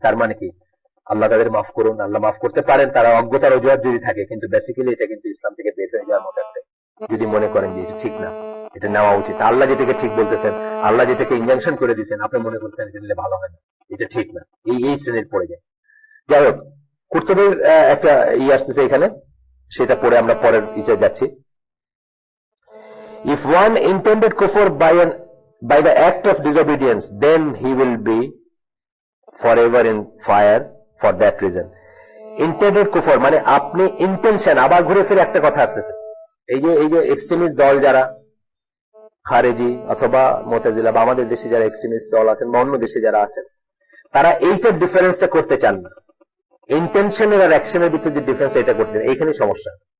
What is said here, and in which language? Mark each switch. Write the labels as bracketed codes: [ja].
[bn] তার মানে কি, আল্লাহ তাদের মাফ করুন, আল্লাহ মাফ করতে পারেন, তারা অজ্ঞতার অজুহাত যদি থাকে, কিন্তু বেসিক্যালি এটা কিন্তু ইসলাম থেকে বের হয়ে যাওয়ার মতো একটা, যদি মনে করেন যে এটা ঠিক না, এটা নেওয়া উচিত, আল্লাহ যেটাকে ঠিক বলতেছেন, আল্লাহ যেটাকে ইনজাংশন করে দিচ্ছেন, আপনি মনে করছেন এটা নিলে ভালো হয় না, এটা ঠিক না, এই শ্রেণীর পড়ে যায়। যাই হোক, কুরতুবীর একটা আসতেছে এখানে, সেটা পড়ে আমরা পরের ইচে যাচ্ছি। [en] If one intended kufr by the act of disobedience, then he will be forever in fire for that reason. Intended kufr [bn] মানে আপনি ইন্টেনশন, আবার ঘুরে ফিরে একটা কথা আসতেছে, এই যে এক্সট্রিমিস্ট দল যারা খারেজি অথবা মুতাজিলা, বা আমাদের দেশে যারা এক্সট্রিমিস্ট দল আছেন বা অন্য দেশে যারা আছেন, তারা এইটার ডিফারেন্সটা করতে চান না। ইন্টেনশনের আর অ্যাকশনের ভিতরে যে ডিফারেন্স, এটা করতে চান, এইখানে সমস্যা।